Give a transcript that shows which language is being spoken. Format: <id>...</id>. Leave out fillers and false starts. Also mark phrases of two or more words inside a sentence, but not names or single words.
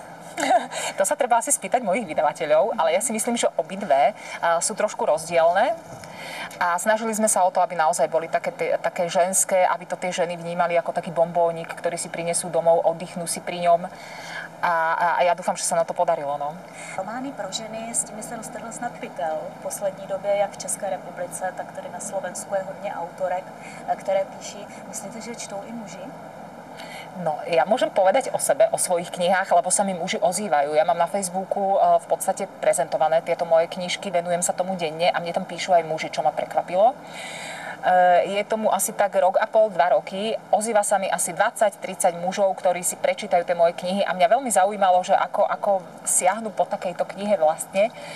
<sk>To sa treba asi spýtať mojich vydavateľov, ale ja si myslím, že obidve sú trošku rozdielne. A snažili sme sa o to, aby naozaj boli také ženské, aby to tie ženy vnímali ako taký bombónik, ktorý si prinesú domov, oddychnú si pri ňom. A ja dúfam, že sa na to podarilo. No.</sk> <cs>Romány pro ženy, s těmi se roztrhl snad pytel. V poslední době, jak v České republice, tak tady na Slovensku je hodně autorek, které píší. Myslíte, že čtou i muži?</cs> <sk>No, ja môžem povedať o sebe, o svojich knihách, lebo sa mi muži ozývajú. Ja mám na Facebooku v podstate prezentované tieto moje knižky, venujem sa tomu denne a mne tam píšu aj muži, čo ma prekvapilo. Je tomu asi tak 1,5 roku, 2 roky. Ozýva sa mi asi 20-30 mužov, ktorí si prečítajú tie moje knihy a mňa veľmi zaujímalo, že ako siahnu po takejto knihe vlastne.</sk>